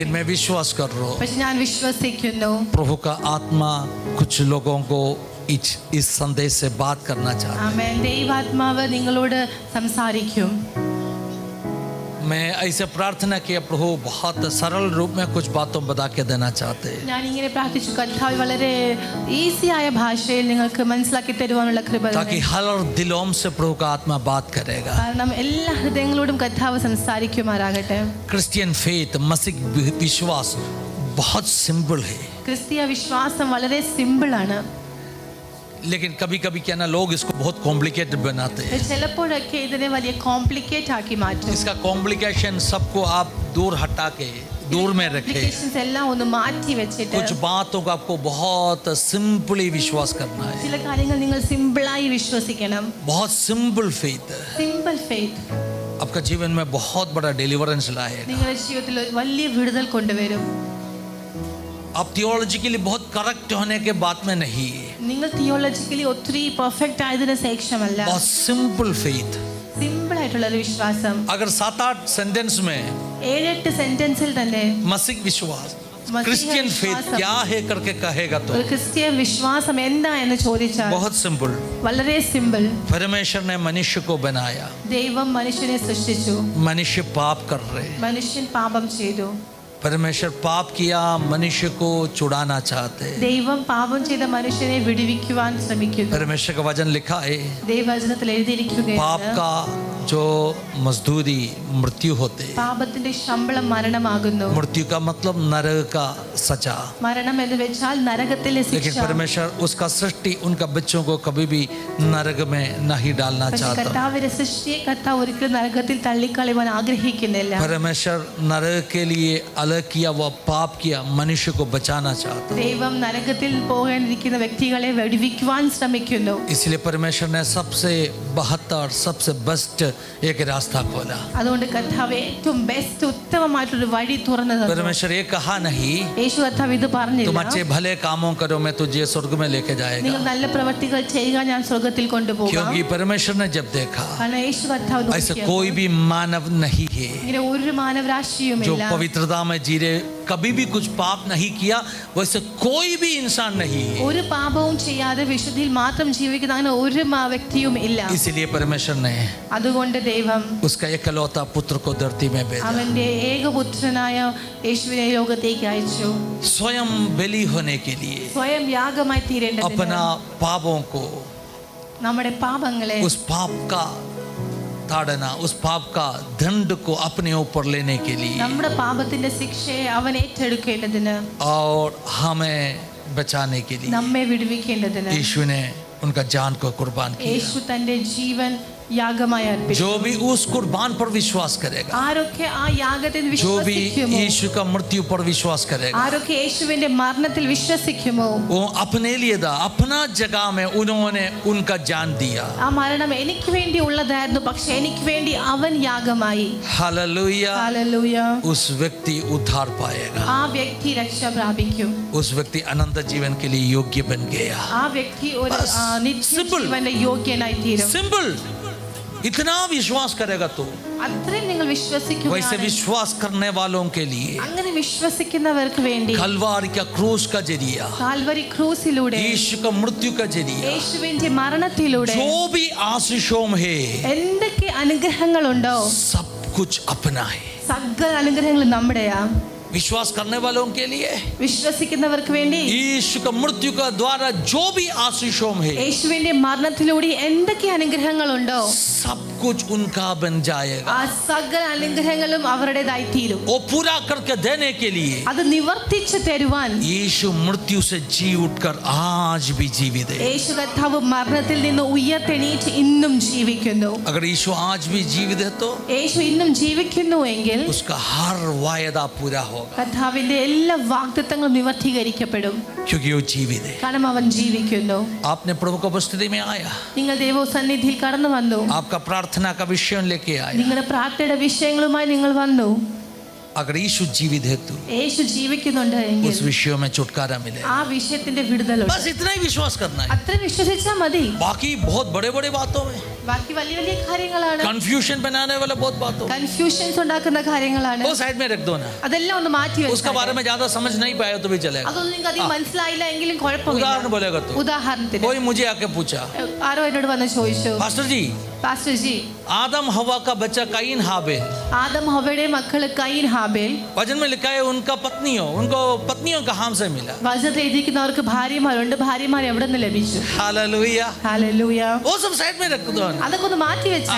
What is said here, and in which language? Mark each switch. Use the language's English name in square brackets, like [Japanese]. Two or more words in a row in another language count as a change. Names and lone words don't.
[Hindi] मैं विश्वास कर रहा हूँ [Malayalam] പക്ഷെ ഞാൻ വിശ്വസിക്കുന്നു [Hindi] प्रभु का आत्मा कुछ लोगों को इस संदेश से बात करना चाहता है। [Malayalam] ആമേൻ. ദൈവാത്മാവ് നിങ്ങളോട് സംസാരിക്കും. [Hindi] मैं ऐसे प्रार्थना किया प्रभु बहुत सरल रूप में कुछ बातों बता के देना चाहते हैं [Malayalam] ഞാൻ ഇങ്ങനെ പ്രാർത്ഥിച്ചു, കർത്താവ് വളരെ ഈസി ആയ ഭാഷയിൽ നിങ്ങൾക്ക് മനസ്സിലാക്കി തരുവാനുള്ള കൃപ [Hindi] ताकि [Malayalam] തരണേ. [Hindi] हर दिलों से प्रभु का आत्मा बात करेगा। [Malayalam] കാരണം എല്ലാ ഹൃദയങ്ങളോടും കർത്താവ് സംസാരിക്കുമാറാകട്ടെ. [English] Christian faith [Hindi] मसीह विश्वास बहुत सिंपल है, [Malayalam] ക്രിസ്തീയ വിശ്വാസം വളരെ സിമ്പിൾ ആണ്. [Hindi] लेकिन कभी कभी क्या ना लोग इसको बहुत कॉम्प्लिकेटेड बनाते हैं। [Malayalam] ചിലപ്പോഴൊക്കെ ഇതിനെ വലിയ കോംപ്ലിക്കേറ്റ് ആക്കി മാറ്റും. [Hindi] इसका कॉम्प्लिकेशन सबको आप दूर हटा के दूर में रखें। [Malayalam] കോംപ്ലിക്കേഷൻസ് എല്ലാം ഒന്ന് മാറ്റി വെച്ചിട്ട് [Hindi] कुछ बातों को आपको बहुत सिंपली विश्वास करना है, [Malayalam] ചില കാര്യങ്ങൾ നിങ്ങൾ സിമ്പിളായി വിശ്വസിക്കണം. [English] बहुत simple faith simple faith [Hindi] आपका जीवन में बहुत बड़ा डिलीवरेंस लाएगा। [Malayalam] നിങ്ങളുടെ ജീവിതത്തിൽ ഒരു വലിയ വിടുതൽ കൊണ്ടുവരും. [Hindi] आप थियोलॉजिकली बहुत करेक्ट होने के बाद में नहीं, [Malayalam] നിങ്ങൾ തിയോളജിക്കലി ഒത്തിരി പെർഫെക്റ്റ് ആയതിനു ശേഷമല്ല, [English] बहुत simple faith. [Malayalam] സിമ്പിൾ ആയിട്ടുള്ള ഒരു വിശ്വാസം. [Hindi] अगर 7-8 सेंटेंस में [Malayalam] 7-8 സെന്റൻസിൽ തന്നെ [Hindi] मसीह विश्वास मसीह [English] Christian faith [Hindi] विश्वास क्या है करके कहेगा तो [Malayalam] ഒരു ക്രിസ്ത്യൻ വിശ്വാസം എന്താ എന്ന് ചോദിച്ചാൽ [Hindi] बहुत सिंपल। [Malayalam] വളരെ സിമ്പിൾ. [Hindi] परमेश्वर ने मनुष्य को बनाया, [Malayalam] ദൈവം മനുഷ്യനെ സൃഷ്ടിച്ചു, [Hindi] मनुष्य पाप कर रहे, [Malayalam] മനുഷ്യൻ പാപം ചെയ്തു. [Hindi] परमेश्वर पाप किया, मनुष्य को छुड़ाना चाहते। [Malayalam] ദൈവം പാപം ചെയ്ത മനുഷ്യനെ വിടുവിക്കുവാൻ ശ്രമിക്കുന്നു. [Hindi] परमेश्वर का वचन लिखा है, [Malayalam] ദൈവവചനത്തിൽ [Hindi] पाप [Malayalam] എഴുതിയിരിക്കുകയാണ്, [Hindi] का जो मजदूरी मृत्यु होते, [Malayalam] പാപത്തിന്റെ ശമ്പളം മരണമാകുന്നു. [Hindi] मृत्यु का मतलब नरक का सजा। [Malayalam] മരണം എന്ന് വെച്ചാൽ നരകത്തിലെ [Hindi] लेकिन [Malayalam] ശിക്ഷ. [Hindi] परमेश्वर उसका सृष्टि उनका बच्चों को कभी भी नरक में नहीं डालना [Malayalam] പക്ഷെ [Hindi] चाहता। [Malayalam] കർത്താവിന്റെ സൃഷ്ടിയെ കർത്താവ് ഒരിക്കലും നരകത്തിൽ തള്ളിക്കളയുവാൻ ആഗ്രഹിക്കുന്നില്ല. [Hindi] परमेश्वर नरक के लिए अलग किया, वह पाप किया, मनुष्य को बचाना चाहता। [Malayalam] ദൈവം നരകത്തിൽ പോകാനിരിക്കുന്ന വ്യക്തികളെ വെടിവെക്കുവാൻ ശ്രമിക്കുന്നു. [Hindi] इसलिए परमेश्वर ने सबसे बेहतर सबसे बेस्ट एक रास्ता खोला। [Malayalam] അതുകൊണ്ട് കർത്താവ് ഏറ്റവും ബെസ്റ്റ് ഉത്തമമായിട്ടൊരു വഴി തുറന്നു തന്നു. [Hindi] परमेश्वर ये कहा नहीं [Malayalam] യേശു കർത്താവ് ഇത് [Hindi] तुम [Malayalam] പറഞ്ഞില്ല, [Hindi] अच्छे भले कामों करो, मैं तुझे स्वर्ग में लेके [Malayalam] നിങ്ങൾ [Hindi] जाएगा। [Malayalam] നല്ല പ്രവർത്തികൾ ചെയ്യുക, ഞാൻ സ്വർഗത്തിൽ കൊണ്ടുപോകാം. [Hindi] क्योंकि परमेश्वर ने जब देखा [Malayalam] കാരണം യേശു കർത്താവ് [Hindi] ऐसा [Malayalam] നോക്കിയപ്പോൾ [Hindi] कोई भी मानव नहीं है [Malayalam] ഇങ്ങനെ ഒരു മാനവരാശിയുമില്ല, [Hindi] जो पवित्रता में जी रहे, कभी भी कुछ पाप नहीं किया, वैसे कोई भी इंसान नहीं है। [Malayalam] ഒരു പാപവും ചെയ്യാതെ വിശുദ്ധിയിൽ മാത്രം ജീവിക്കുന്ന അങ്ങനെ ഒരു വ്യക്തിയും ഇല്ല. [Hindi] इसलिए परमेश्वर ने [Malayalam] അതുകൊണ്ട് ദൈവം [Hindi] उसका एकलौता पुत्र को धरती में भेजा, [Malayalam] അവന്റെ ഏകപുത്രനായ യേശുവിനെ ലോകത്തേക്ക് അയച്ചു, [Hindi] स्वयं बलि होने के लिए [Malayalam] സ്വയം യാഗമായി തീരേണ്ടതിന്, [Hindi] अपना पापों को, [Malayalam] നമ്മുടെ പാപങ്ങളെ, [Hindi] उस पाप का ताड़ना, उस पाप का दंड को अपने ऊपर लेने के लिए [Malayalam] നമ്മുടെ പാപത്തിന്റെ ശിക്ഷയെ അവൻ ഏറ്റെടുക്കേണ്ടതിന്, [Hindi] और हमें बचाने के लिए [Malayalam] നമ്മെ വിടുവിക്കേണ്ടതിന് [Hindi] यीशु ने उनका जान को कुर्बान किया। [Malayalam] യേശു തന്റെ ജീവൻ യാഗമായി അർപ്പിച്ചു. [Hindi] जो भी उस कुर्बान पर विश्वास करेगा, [Malayalam] ആരൊക്കെ ആ യാഗത്തിൽ [Hindi] जो भी [Malayalam] വിശ്വസിക്കുമോ, [Hindi] यीशु का मृत्यु पर विश्वास करेगा, [Malayalam] ആരൊക്കെ യേശുവിന്റെ മരണത്തിൽ വിശ്വസിക്കുമോ, [Hindi] वो अपने लिए था, अपना जगह में उन्होंने उनका जान दिया। [Malayalam] ആ മരണം എനിക്ക് വേണ്ടി ഉള്ളതായിരുന്നു, പക്ഷെ എനിക്ക് വേണ്ടി അവൻ യാഗമായി. [Hindi] हालेलुया। [Malayalam] ഹല്ലേലൂയ. [Hindi] उस व्यक्ति उद्धार पाएगा, [Malayalam] ആ വ്യക്തി രക്ഷ പ്രാപിക്കും. [Hindi] उस व्यक्ति अनंत जीवन के लिए योग्य बन गया। [Malayalam] ആ വ്യക്തി ഒരു [Hindi] बस, simple. [Malayalam] നിത്യജീവന്റെ യോഗ്യനായി തീരും. [Hindi] सिंपल, इतना विश्वास करेगा तो [Malayalam] അത്രയും നിങ്ങൾ [Hindi] वैसे [Malayalam] വിശ്വസിക്കുകയാണ്. [Hindi] विश्वास करने वालों के लिए [Malayalam] അങ്ങനെ വിശ്വസിക്കുന്നവർക്ക് വേണ്ടി [Hindi] कलवारी का क्रूस का जरिया, [Malayalam] കാൽവരി ക്രൂസിലൂടെ, [Hindi] यीशु का मृत्यु का जरिया, [Malayalam] യേശുവിന്റെ മരണത്തിലൂടെ [Hindi] जो भी आशीषों में है [Malayalam] എന്തൊക്കെ അനുഗ്രഹങ്ങളുണ്ടോ [Hindi] सब कुछ अपना है। [Malayalam] സകല അനുഗ്രഹങ്ങളും നമ്മുടെയാ. [Hindi] विश्वास करने वालों के लिए [Malayalam] വിശ്വസിക്കുന്നവർക്ക് വേണ്ടി [Hindi] यीशु का मृत्यु का द्वारा जो भी आशीषों में है [Malayalam] യേശുവിന്റെ മരണത്തിലൂടെ എന്തൊക്കെ അനുഗ്രഹങ്ങളുണ്ടോ [Hindi] सब कुछ उनका बन जाएगा। [Malayalam] ആ സകല അനുഗ്രഹങ്ങളും അവരുടേതായി തീരും. [Hindi] वो पूरा करके देने के लिए [Malayalam] അത് നിവർത്തിച്ചു തരുവാൻ [Hindi] यीशु मृत्यु से जी उठकर आज भी जीवित है। [Malayalam] യേശു കർത്താവ് മരണത്തിൽ നിന്ന് ഉയർത്തെണീറ്റ് ഇന്നും ജീവിക്കുന്നു. [Hindi] अगर यीशु आज भी जीवित है तो [Malayalam] യേശു ഇന്നും ജീവിക്കുന്നുവെങ്കിൽ [Hindi] उसका हर वायदा पूरा होगा, [Malayalam] കർത്താവിന്റെ എല്ലാ വാഗ്ദത്തങ്ങളും നിവർത്തീകരിക്കപ്പെടും. [Hindi] क्योंकि वो जीवित है। [Malayalam] കാരണം അവൻ ജീവിക്കുന്നു. [Hindi] आपने प्रभु की उपस्थिति में आया, [Malayalam] നിങ്ങൾ ദൈവസന്നിധിയിൽ കടന്നു വന്നു, [Hindi] आपका प्रार्थना का विषय लेके आया, [Malayalam] നിങ്ങളുടെ പ്രാർത്ഥനയുടെ വിഷയങ്ങളുമായി നിങ്ങൾ വന്നു. [Hindi] अगर यीशु जीवित है तो [Malayalam] യേശു ജീവിക്കുന്നുണ്ട് എങ്കിൽ [Hindi] उस विषयों में छुटकारा मिले. [Malayalam] ആ വിഷയത്തിന്റെ വിടുതലുണ്ട്. [Hindi] बस इतना ही विश्वास करना है. [Malayalam] അത്ര വിശ്വസിച്ചാൽ മതി. [Hindi] बाकी बहुत बड़े बड़े बातों में [Malayalam] ബാക്കി വലിയ വലിയ കാര്യങ്ങളാണ്, [Hindi] कंफ्यूजन बनाने वाले बहुत बातों में [Malayalam] കൺഫ്യൂഷൻസ് ഉണ്ടാക്കുന്ന കാര്യങ്ങളാണ്. [Hindi] वो साइड में रख दो ना. [Malayalam] അതെല്ലാം ഒന്ന് മാറ്റി [Hindi] उसके बारे [Malayalam] വെച്ചാൽ [Hindi] में ज्यादा समझ नहीं पाए तो भी चलेगा. [Malayalam] അതൊന്നും നിങ്ങൾക്ക് അധികം മനസ്സിലായില്ല എങ്കിലും കുഴപ്പമില്ല. [Hindi] उदाहरण बोलेगा तो [Malayalam] ഉദാഹരണത്തിന് [Hindi] कोई मुझे आके पूछा, [Malayalam] ആരോ എന്നോട് വന്ന് ചോദിച്ചു, [Hindi] पास्टर जी [Malayalam] പാസ്റ്റർ ജി, [Hindi] आदम हवा का बच्चा काइन हाबेल, [Malayalam] ആദം ഹവ്വയുടെ മക്കള് കയീൻ ഹാബേൽ, [Hindi] वचन में लिखा है उनको पत्नियों का हाम से मिला. [Malayalam] വചനത്തിൽ എഴുതിയിരിക്കുന്നവർക്ക് ഭാര്യമാരുണ്ട്, ഭാര്യമാർ എവിടെ നിന്ന് ലഭിച്ചു? [Hindi] हालेलुया. [Malayalam] ഹല്ലേലൂയ. [Hindi] वो सब साइड में रख दो ना. [Malayalam] അതൊക്കെ ഒന്ന് മാറ്റി വെച്ചാൽ